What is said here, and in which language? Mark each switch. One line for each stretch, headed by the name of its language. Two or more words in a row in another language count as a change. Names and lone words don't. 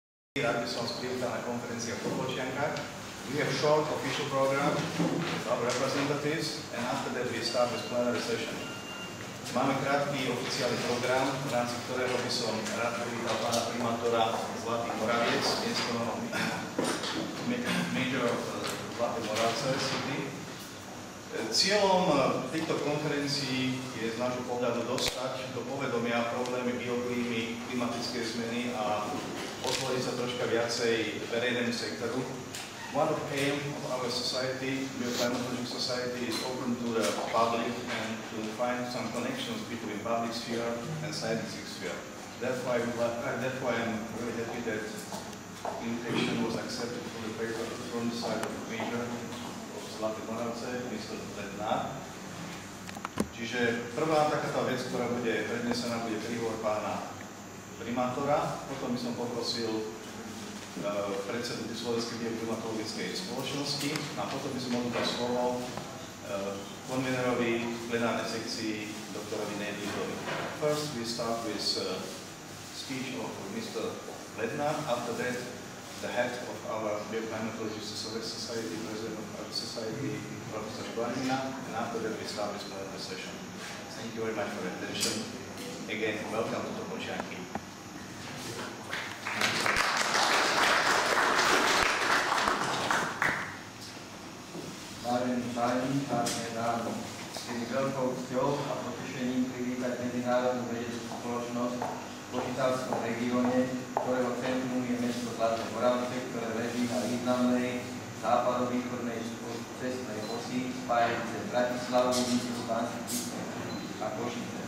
Slovak: Rád by som vás privítal na konferencii v Topolčiankach.
English: We have a short official program with our representatives and after that we start with plenary session.
Slovak: Máme krátky oficiálny program, v rámci ktorého by som rád privítal pána primátora Zlatý Moraviec, miesto Major Zlatý Moravce City. Cieľom týchto konferencií je z nášho pohľadu dostať do povedomia problémy bioklímy, klimatické zmeny a otvoriť sa troška viacej verejnému sektoru.
English: One of the aim of our society, Bioclimatological Society, is open to the public and to find some connections between public sphere and scientific sphere. That's why I'm really happy that invitation was accepted from the side of the Major of Zlatý Moravce, Mr. Lednár.
Slovak: Čiže prvá takáto vec, ktorá bude prednesená, bude príhovor pána primátora, potom by som poprosil predsedu Slovenskej bioklimatologickej spoločnosti a potom by som mohol dať slovo konvenerovi plenárnej sekcii doktorovi Nejdýzovi.
English: First we start with speech of Mr. Lednár, after that the head of our Bioclimatological Society, president of our society, Professor Škvarnina, and after that we start with plenary session. Thank you very much for your attention. Again, welcome to Topolčianky.
Slovak: Vážení páni, vážené dámy, je mi veľkou cťou a potešením privítať medzinárodnú vedeckú spoločnosť v Košicavskom regióne, ktorého centrum je mesto Zlaté Moravce, ktoré leží na významnej západovýchodnej cestnej osi spájajúce Bratislavu, Nitru, Banský Bystricu a Košice.